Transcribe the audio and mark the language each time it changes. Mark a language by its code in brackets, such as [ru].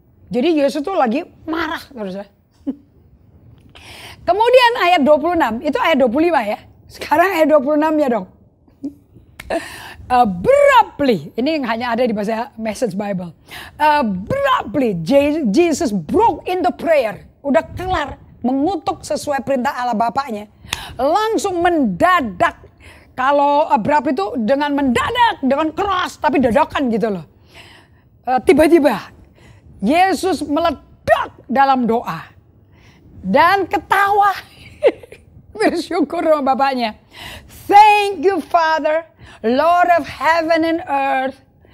[id] Jadi Yesus tuh lagi marah terus ya. Kemudian ayat 26, itu ayat 25 ya. Sekarang ayat 26 ya dong. Abruptly, ini yang hanya ada di bahasa Message Bible. [en] Abruptly, Jesus broke into prayer. [id] Udah kelar mengutuk sesuai perintah Allah Bapaknya. Langsung mendadak. Kalau abrupt itu dengan mendadak, dengan keras, tapi dadakan gitu loh. Tiba-tiba Yesus meledak dalam doa dan ketawa. Bersyukur sama Bapaknya. [en] Thank you Father, Lord of heaven and earth.